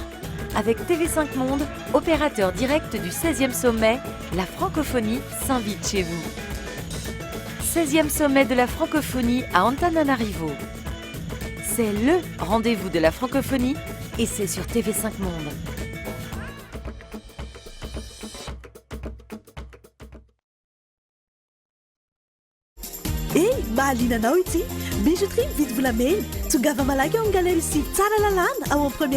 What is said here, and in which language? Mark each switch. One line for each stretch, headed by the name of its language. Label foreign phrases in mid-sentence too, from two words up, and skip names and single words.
French: Avec TV5 Monde, opérateur direct du 16e sommet, la francophonie s'invite chez vous. 16e sommet de la francophonie à Antananarivo. C'est le rendez-vous de la francophonie et c'est sur TV5 Monde.
Malagasy: Hey, mahalinanao ity bijouterie mividy volamena tongava malaky ao amin'ny galerie Sivy tsara lalàna ao amin'ny premier